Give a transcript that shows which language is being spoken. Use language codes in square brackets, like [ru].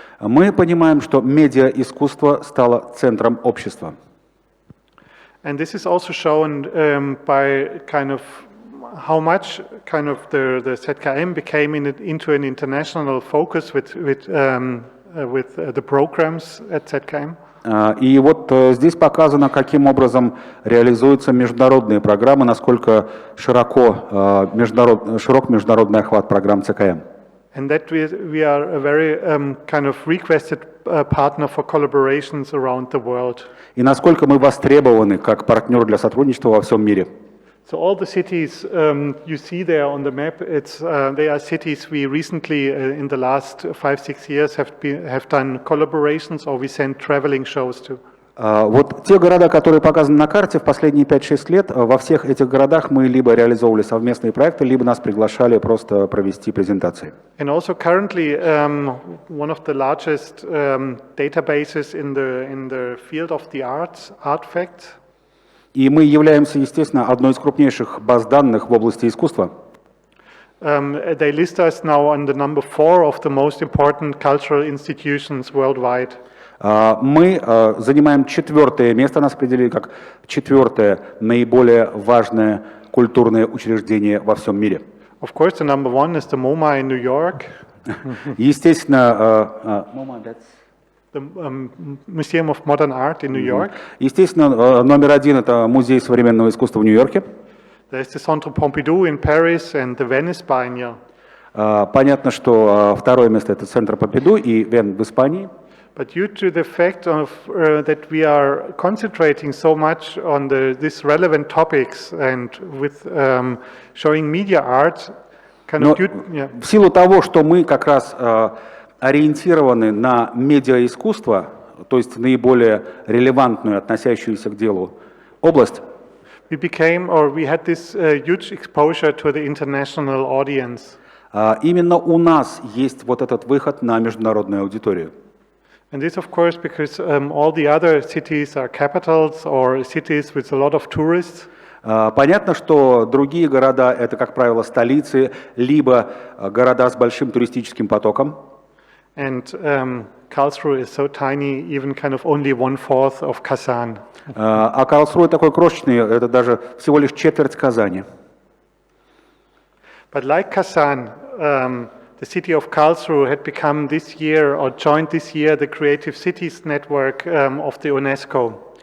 [ru] мы понимаем, что медиаискусство стало центром общества. [en] And this is also shown by kind of how much kind of the ZKM became into an international focus with the programs at ZKM. [ru] И вот здесь показано, каким образом реализуются международные программы, насколько широк международный охват программ ЦКМ. [en] And that we are a very kind of requested partner for collaborations around the world. [ru] И насколько мы востребованы как партнер для сотрудничества во всем мире. [en] So all the cities you see there on the map, they are cities we recently, in the last 5-6 years, have done collaborations or we send traveling shows to. [ru] Вот те города, которые показаны на карте в последние 5-6 лет, во всех этих городах мы либо реализовывали совместные проекты, либо нас приглашали просто провести презентации. [en] And also currently, one of the largest databases in the field of the arts, Artifact. [ru] И мы являемся, естественно, одной из крупнейших баз данных в области искусства. [en] They list us now on the number 4 of the most important cultural institutions worldwide. [ru] Мы занимаем 4-е место, нас определили как 4-е наиболее важное культурное учреждение во всем мире. [en] Of course, the number 1 is the MoMA in New York. [ru] Естественно, [en] The Museum of Modern Art in New York. [ru] Естественно, номер 1 это Музей современного искусства в Нью-Йорке. [en] There's the Centre Pompidou in Paris and the Venice Biennial. [ru] Понятно, что 2-е место это Центр Помпиду и Вен в Испании. [en] But due to the fact of that we are concentrating so much on these relevant topics and with showing media art, kind of [ru] в силу того, что мы как раз ориентированы на медиаискусство, то есть наиболее релевантную, относящуюся к делу область, [en] we had this huge exposure to the international audience. [ru] Именно у нас есть вот этот выход на международную аудиторию. [en] And this, of course, because all the other cities are capitals or cities with a lot of tourists. [ru] Понятно, что другие города – это, как правило, столицы, либо города с большим туристическим потоком. [en] And Karlsruhe is so tiny, even kind of only 1/4 of Kazan. [ru] А Карлсруэ такой крошечный, это даже всего лишь четверть Казани. [en] But like Kazan, the city of Karlsruhe had become this year, or joined this year, the Creative Cities Network of the UNESCO.